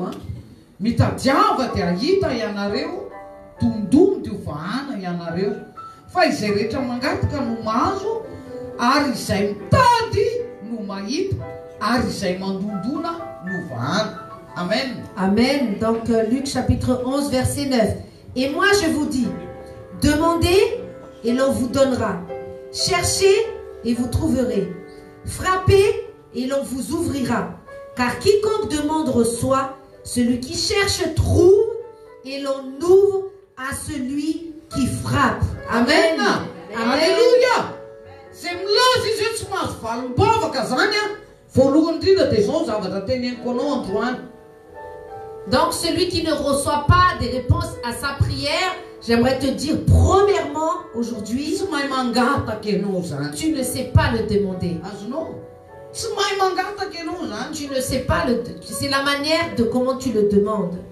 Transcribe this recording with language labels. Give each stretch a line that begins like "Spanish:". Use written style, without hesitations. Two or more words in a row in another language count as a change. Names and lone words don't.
Malagasy: mitadiava dia hita ianareo tondomy dia ovahana ianareo fa izay rehetra mangataka no mahazo ary izay mitady no mahita ary izay mandondona no ovahana. Amen. Amen.
French: Donc Luc chapitre 11 verset 9. Et moi je vous dis, demandez et l'on vous donnera. Cherchez et vous trouverez. Frappez et l'on vous ouvrira. Car quiconque demande reçoit, celui qui cherche trouve, et l'on ouvre à celui qui frappe. Amen. Alléluia.
Malagasy: C'est mlazy zay tsy mahazo valom-bavaka zany voalohany indrindra dia zao zavatra teneniko anao androany.
French: Donc celui qui ne reçoit pas des réponses à sa prière, j'aimerais te dire premièrement aujourd'hui, tu ne sais pas le demander. Tu ne sais pas c'est la manière de comment tu le demandes.